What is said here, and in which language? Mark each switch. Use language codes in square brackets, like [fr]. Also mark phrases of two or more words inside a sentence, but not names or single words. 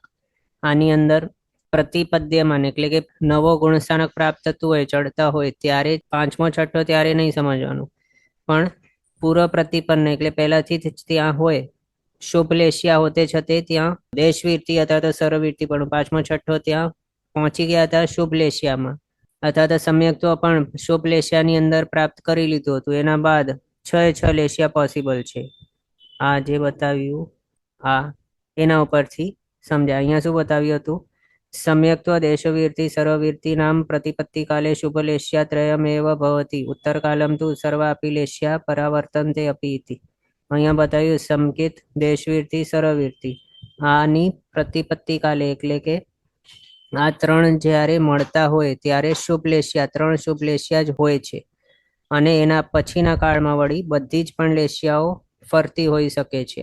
[gu] આની અંદર પ્રતિપદ્યમાન, એટલે કે નવો ગુણસ્થાનક પ્રાપ્ત થતું હોય, ચડતા હોય ત્યારે 5મો 6ઠ્ઠો ત્યારે નહીં સમજવાનું, પણ પૂર્વ પ્રતિપન્ન, એટલે પહેલાથી જ ત્યાં હોય શુભ લેશ્યા હોતે છતે ત્યાં દેશવીરતી અથવા તો સર્વવીરતી પણ 5મો 6ઠ્ઠો ત્યાં પહોંચી ગયા હતા શુભ લેશ્યામાં, અથવા તો સમ્યક્ત્વ પણ શુભ લેશ્યાની અંદર પ્રાપ્ત કરી લીધું હતું. એના બાદ 6 લેશ્યા પોસિબલ છે. આ જે બતાવ્યું આ એના ઉપરથી સમજાય. અહીંયા શું બતાવ્યું હતું? [sa] सम्यक्त्व देशवीर्ति सर्ववीर्ति नाम प्रतिपत्ति काले शुभलेश्या त्रयमेव भवति उत्तरकालं तु सर्वापि लेश्या परावर्तन्ते अपि इति. [gu] અહીંયા બતાવ્યું સંકેત દેશવીર્તિ સર્વવીર્તિ આની પ્રતિપત્તિ કાલે એટલે કે આ ત્રણ જ્યારે મળતા હોય ત્યારે શુભ લેશ્યા ત્રણ શુભ લેશ્યા જ હોય છે અને એના પછીના કાળમાં વળી બધી જ પણ લેશ્યાઓ ફરતી હોઈ શકે છે.